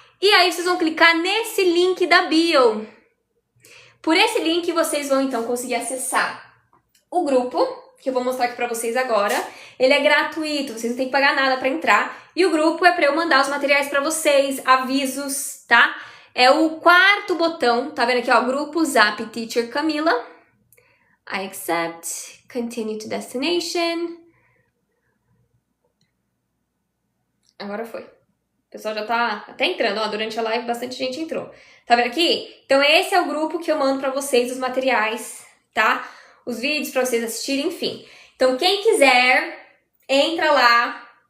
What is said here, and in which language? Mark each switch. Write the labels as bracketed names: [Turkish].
[Portuguese] E aí vocês vão clicar nesse link da bio. Por esse link vocês vão então conseguir acessar o grupo, que eu vou mostrar aqui pra vocês agora. Ele é gratuito, vocês não tem que pagar nada pra entrar. E o grupo é pra eu mandar os materiais pra vocês, avisos, tá? É o quarto botão, tá vendo aqui, ó, grupo Zap Teacher Camila. [English] I accept, continue to destination. [Portuguese] Agora foi. O pessoal já tá até entrando, ó, durante a live bastante gente entrou. Tá vendo aqui? Então esse é o grupo que eu mando pra vocês, os materiais, tá? Os vídeos pra vocês assistirem, enfim. Então quem quiser, entra lá.